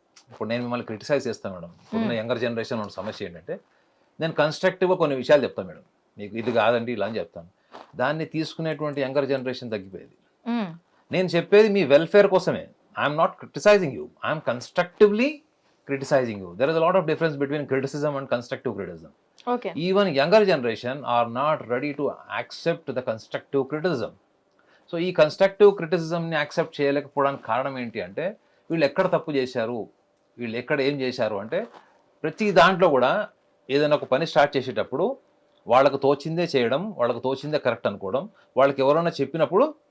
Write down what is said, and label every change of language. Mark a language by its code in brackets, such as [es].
[te] ఇప్పుడు నేను మిమ్మల్ని క్రిటిసైజ్ చేస్తాను మేడం, ఇప్పుడున్న యంగర్ జనరేషన్ ఉన్న సమస్య ఏంటంటే నేను కన్స్ట్రక్టివ్గా కొన్ని విషయాలు చెప్తాను మేడం, మీకు ఇది కాదండి ఇలా అని చెప్తాను, దాన్ని తీసుకునేటువంటి యంగర్ జనరేషన్ తగ్గిపోయేది. నేను చెప్పేది మీ వెల్ఫేర్ కోసమే, [en] I'm not criticising you, I'm constructively criticizing you. There is a lot of difference between criticism and constructive criticism. Okay. Even younger generation are not ready to accept the constructive criticism. [te] So ఈ constructive criticism ని accept చేయలేకపోవడానికి కారణం ఏంటి అంటే వీళ్ళు ఎక్కడ తప్పు చేశారు, వీళ్ళు ఎక్కడ ఏం చేశారు అంటే ప్రతి దాంట్లో కూడా ఏదైనా ఒక పని స్టార్ట్ చేసేటప్పుడు వాళ్ళకు తోచిందే చేయడం, వాళ్ళకు తోచిందే కరెక్ట్ అనుకోవడం, వాళ్ళకి ఎవరైనా చెప్పినప్పుడు